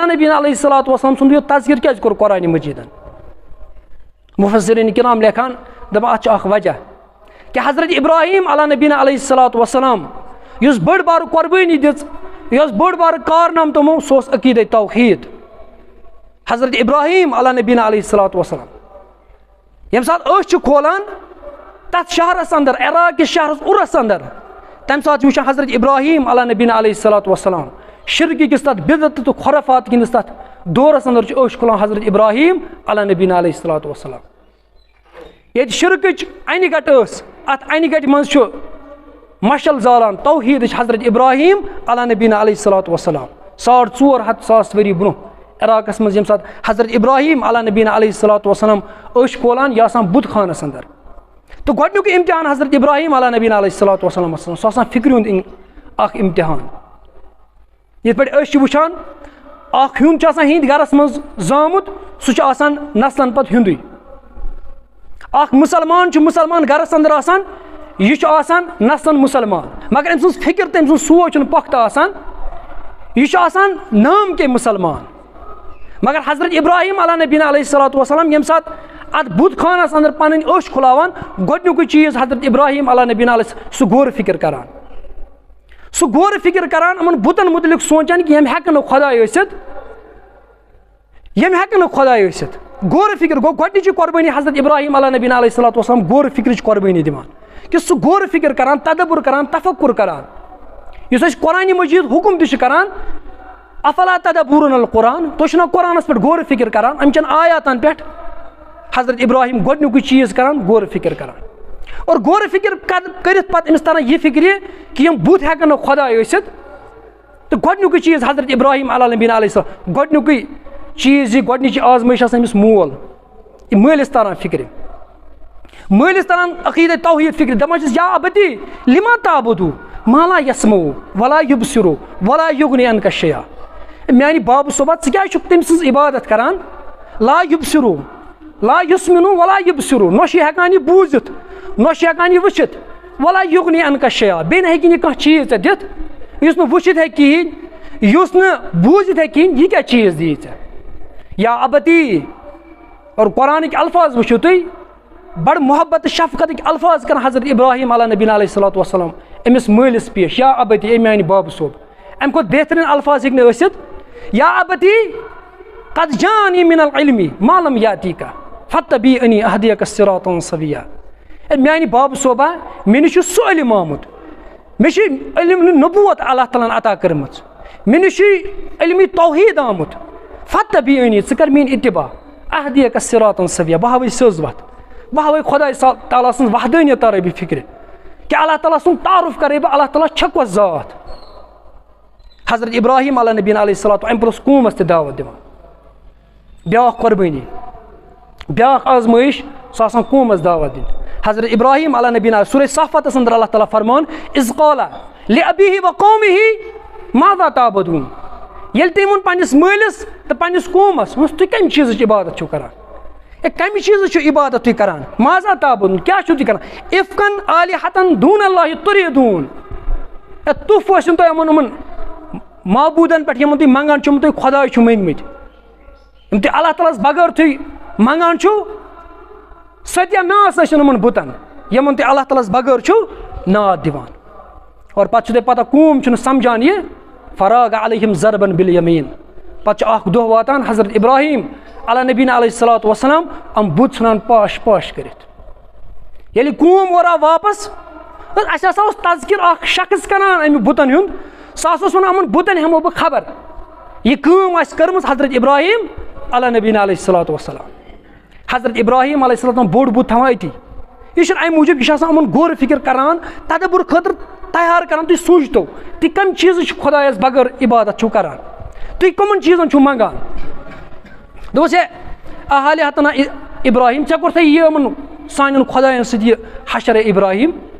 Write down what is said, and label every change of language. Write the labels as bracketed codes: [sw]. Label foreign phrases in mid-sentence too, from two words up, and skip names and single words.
[ar] نبینا علیہ الصلاة والسلام [ks] सुन यह तज़किर क्या कोर कुरान मजीदन मुफस्सिरीन किराम लेखान दपान अत अख वजह कि हजरत इब्राहीम [ar] على نبینا علیہ الصلاة والسلام [ks] युस बड़ बार कुर्बानी दिस युस बड़ बार कारनाम तमो सह अकीदे तौहीद हजरत इब्राहीम [ar] على نبینا علیہ الصلاة والسلام [ks] यम सात खोलान तथ शहरस अंदर इराक के शहरस उरस अंदर तम सात वुचान हजरत इब्राहीम [ar] على نبینا علیہ الصلاة والسلام [ks] शिरक किस तथ बिदत तो खुराफात किस तथ दौरस अंदर खोलान हजरत इब्राहीम [ar] على نبینا علیہ الصلاة والسلام [ks] ये शिरक अन गट अत अन गट मज मशल जालान तौहीद हजरत इब्राहीम [ar] على نبینا علیہ الصلاة والسلام [ks] 450 वरी ब्रो عراقس مز یم سات حضرت ابراہیم [ar] علیہ نبینا علیہ الصلوۃ والسلام [ks] أش کھولان یہ آسان بُت خانس اندر تو گۄڈنیُک امتحان حضرت ابراہیم [ar] علیہ نبینا علیہ الصلوۃ والسلام [ks] سُہ آسان فکرِ ہُنٛد اکھ امتحان یِتھ پٲٹھۍ أسۍ چھِ وٕچھان اکھ ہیوٚن چھُ آسان ہِنٛدۍ گرس منٛز زامُت سُہ چھُ آسان نسلن پتہٕ ہیوٚندُے اکھ مُسلمان چھُ مُسلمان گرس اندر آسان یہِ چھُ آسان نسلن مُسلمان مگر أمۍ سٕنٛز فکر تہٕ أمۍ سُنٛد سونٛچ چھُنہٕ پۄختہٕ آسان یہِ چھُ آسان نام کے مُسلمان مگر حضرت ابراہیم [ar] علیہ نبینا علیہ الصلوۃ والسلام [ks] ییٚمہِ ساتہٕ اتھ بُت خانس اندر پنٕنۍ أچھ کھُلاوان گۄڈنیُکُے چیٖز حضرت ابراہیم [ar] علیہ نبینا علیہ [ks] سُہ غورٕ فکر کران سُہ غورٕ فکر کران یِمن بُتن مُتعلق سونٛچان کہِ یِم ہٮ۪کن نہٕ خۄداے ٲسِتھ یِم ہٮ۪کن نہٕ خۄداے ٲسِتھ غورٕ فکر گوٚو گۄڈنِچی قۄربٲنی حضرت ابراہیم [ar] علیہ نبینا علیہ الصلوۃ [ks] والسلام غورٕ فکرٕچ قۄربٲنی دِوان کہِ سُہ غورٕ فکر کران تدبُر کران تفکُر کران یُس أسۍ قرآنہِ مجیٖد حُکُم تہِ چھِ کران [ar] افلا تدبرون القرآن [ks] تُہۍ چھِو نہ قرآنس پٮ۪ٹھ غورٕ فکر کران أمۍ چٮ۪ن آیاتن پٮ۪ٹھ حضرت ابراہیم گۄڈنیُکُے چیٖز کران غورٕ فکر کران اور غورٕ فکر کٔرِتھ پتہٕ أمِس تران یہِ فکرِ کہِ یِم بُت ہٮ۪کن نہٕ خۄداے ٲسِتھ تہٕ گۄڈنیُکُے چیٖز حضرت ابراہیم [ar] علیہ نبینا علیہ السلام [ks] گۄڈنیُکُے چیٖز یہِ گۄڈنِچی آزمٲیش آسان أمِس مول یہِ مٲلِس تران فکرِ مٲلِس تران عقیٖدے توحیٖد فکرِ دپان چھِس [ar] یا ابتی لما تعبدو ما لا یسمعو ولا یبصرو ولا یغنی عنک شیئا [ks] میانہِ بابہٕ صٲبا ژٕ کیازِ چھُکھ تٔمۍ سٕنٛز عبادت کران [ar] لا یبصرو لا یسمنو ولا یبصرو [ks] نہ چھُ ہٮ۪کان یہِ بوٗزِتھ نہ چھُ ہٮ۪کان یہِ وٕچھِتھ [ar] ولا یغنی عنک شیئا [ks] بیٚیہِ نہٕ ہیٚکہِ نہٕ کانٛہہ چیٖز ژےٚ دِتھ یُس نہٕ وٕچھِتھ ہیٚکہِ کِہیٖنۍ یُس نہٕ بوٗزِتھ ہیٚکہِ کِہیٖنۍ یہِ کیاہ چیٖز دِیہِ ژےٚ [ar] یا ابتی [ks] اور قرآنٕکۍ الفاظ وٕچھِو تُہۍ بڑٕ محبت تہٕ شفقتٕکۍ الفاظ کران حضرت ابراہیم [ar] علیہ نبینا علیہ الصلوۃ والسلام [ks] أمِس مٲلِس پیش [ar] یا ابتی [ks] اے میانہِ بابہٕ صٲب اَمہِ کھۄتہٕ بہتریٖن الفاظ ہیٚکہِ نہٕ ٲسِتھ [ar] یا ابتی قد جانی من العلم ما لم یاتیکا فاتبعنی اهدیک صراطا سویا [ks] اے میانہِ بابہٕ صٲبا مےٚ نِش چھُ سُہ علم آمُت مےٚ چھِ علم نبوت اللہ تعالیٰ ہن عطا کٔرمٕژ مےٚ نِش چھُ علمِ توحیٖد آمُت فاتبعنی ژٕ کر میٲنۍ اتباع [ar] اهدیک صراطا سویا [ks] بہٕ ہاوے سیٚز وتھ بہٕ ہاوے خۄداے تعالیٰ سٕنٛز وحدٲنیت تارے بہٕ فکرِ کہ اللہ تعالیٰ سُنٛد تعارُف کرے بہٕ اللہ تعالیٰ چھکوس ذات حضرت ابراہیم [ar] علیہ نبینا علیہ الصلوۃ [ks] اَمہِ پتہٕ اوس قومس تہِ دعوت دِوان بیاکھ قۄربٲنی بیاکھ آزمٲیش سۄ آسان قومس دعوت دِنۍ حضرت ابراہیم [ar] علیہ نبینا [ks] سورہ صافاتس اندر اللہ تعالیٰ فرمان [ar] اذ قال لأبیہ وقومہ ماذا تعبدون [ks] ییٚلہِ تٔمۍ ووٚن پننِس مٲلِس تہٕ پننِس قومس ووٚنُس تُہۍ کمہِ چیٖزٕچ عبادت چھِو کران اے کمہِ چیٖزٕچ چھِو عبادت تُہۍ کران [ar] ماذا تعبدون [ks] کیاہ چھِو تُہۍ کران [ar] افکن آلہتن دون اللہ تُریدون [ks] اے تُف ٲسِن تۄہہِ یِمن معبوٗدن پٮ۪ٹھ یِمن تُہۍ منٛگان چھِو یِم تُہۍ خۄداے چھِو مٔنگمٕتۍ یِم تُہۍ اللہ تعالیٰ ہس بغٲر تُہۍ منٛگان چھِو ستیا ناس ٲسِن یِمن بُتن یِمن تُہۍ اللہ تعالیٰ ہس بغٲر چھِو ناد دِوان اور پتہٕ چھُو تۄہہِ پتہ قوم چھُنہٕ سمجھان یہِ [ar] فراغ علیہم ضربن بالیمیٖن [ks] پتہٕ چھُ اکھ دۄہ واتان حضرت ابراہیم علیہ [ar] نبینا علیہ الصلوۃ والسلام [ks] یِم بُت ژھٕنان پاش پاش کٔرِتھ ییٚلہِ قوم اورٕ آو واپس اَسہِ ہسا اوس تذکِر اکھ شخص کران اَمہِ بُتن ہُنٛد سُہ ہسا اوس ونان یِمن بُتن ہٮ۪مو بہٕ خبر یہِ کٲم آسہِ کٔرمٕژ حضرت ابراہیم [ar] علیہ نبینا علیہ الصلوۃ والسلام [ks] حضرت ابراہیم [ar] علیہ السلام [ks] بوٚڑ بُت تھاوان أتی یہِ چھُنہٕ اَمہِ موٗجوٗب یہِ چھُ آسان یِمن غورٕ فکر کران تدبُر خٲطرٕ تیار کران تُہۍ سوٗنٛچتو تُہۍ کمہِ چیٖزٕچ خۄدایس بغٲر عبادت چھِو کران تُہۍ کٕمن چیٖزن چھِو منٛگان دوٚپُس ہے آلہتنا ابراہیم ژےٚ کوٚرتھے یہِ یِمن سانٮ۪ن خۄدایَن سۭتۍ یہِ حشر ابراہیم